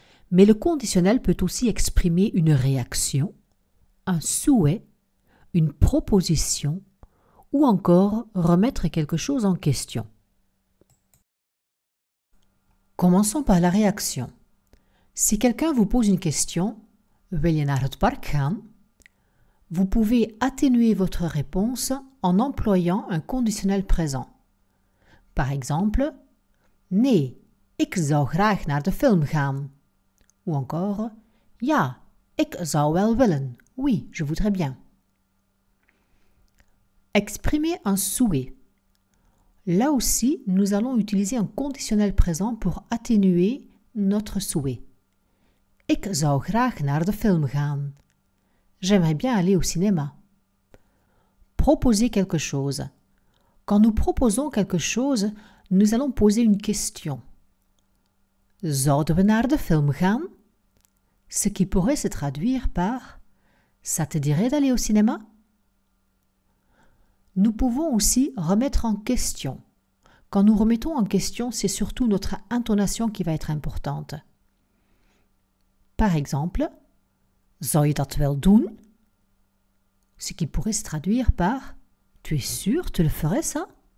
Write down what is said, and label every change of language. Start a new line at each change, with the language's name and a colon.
French: Mais le conditionnel peut aussi exprimer une réaction, un souhait, une proposition, ou encore remettre quelque chose en question. Commençons par la réaction. Si quelqu'un vous pose une question,
Dutch: wil je naar het park gaan?
French: Vous pouvez atténuer votre réponse en employant un conditionnel présent. Par exemple,
Dutch: nee, ik zou graag naar de film gaan.
French: Ou encore,
Dutch: ja, ik zou wel willen.
French: Oui, je voudrais bien. Exprimer un souhait. Là aussi, nous allons utiliser un conditionnel présent pour atténuer notre souhait.
Dutch: Ik zou graag naar de film gaan.
French: J'aimerais bien aller au cinéma. Proposer quelque chose. Quand nous proposons quelque chose, nous allons poser une question.
Dutch: Zouden we naar de film gaan?
French: Ce qui pourrait se traduire par Ça te dirait d'aller au cinéma? Nous pouvons aussi remettre en question. Quand nous remettons en question, c'est surtout notre intonation qui va être importante. Par exemple,
Dutch: Zou je dat wel doen?
French: Ce qui pourrait se traduire par Tu es sûr, tu le ferais ça?